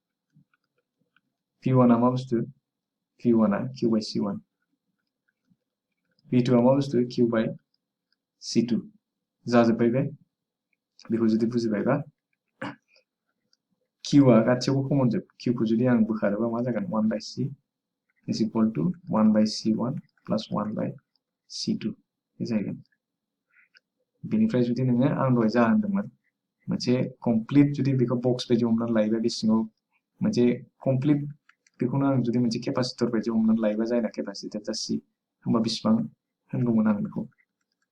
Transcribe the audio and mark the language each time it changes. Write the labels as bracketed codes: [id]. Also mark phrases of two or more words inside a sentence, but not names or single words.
[brx] V1आ मा बुस्थु V1आ Q/C1 V2आ मा बुस्थु Q/C2 जाजोब्बाय बे बेखौ जुदि बुजिबायबा Qआ गासैयावबो कमन जोब Q खौ जुदि आं बोखारोबा मा जागोन [en] 1/C is equal to 1/C1 plus 1/C2 [brx] बे जाहैगोन बेनिफ्राय जुदि नोङो आं दहाय जा होनदोंमोन मोनसे कमप्लिट जुदि बेखौ बक्स बायदि हमनानै लायोबा बे सिङाव मोनसे कमप्लिट बेखौनो आं जुदि मोनसे केपासिटर बायदि हमनानै लायोबा जायना केपासिटेन्सआ C होमबा बेसेबां होनगौमोन आं बेखौ